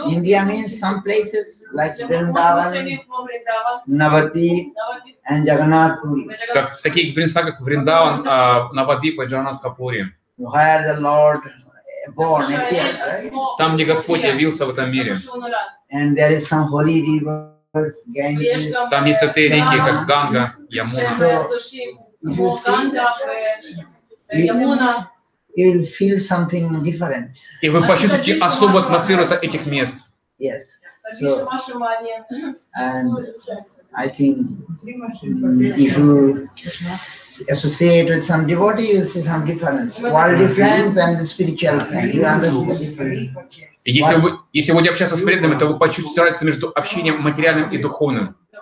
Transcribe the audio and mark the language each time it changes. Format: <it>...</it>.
<en>India means some places like Vrindavan, Navadvip, and Jagannath Puri,</en> <ru>Как, такие места, как Вриндаван, Навадвип и Джаганнатхапури.</ru> <en>where the Lord born, appeared, right?</en> <ru>Там, где Господь явился в этом мире.</ru> <en>And there is some holy rivers, Ganges.</en> <ru>Там есть святые реки, как Ганга, Ямуна.</ru> <en>You will feel something different.</en> <ru>И вы почувствуете особую атмосферу этих мест.</ru> <en>Yes. So, and I think if you associate with some devotee, you see some difference. Worldly friends and the spiritual friends. You understand the difference?</en> <ru>Если вы будете общаться с преданными, то вы почувствуете разницу между общением материальным и духовным.</ru>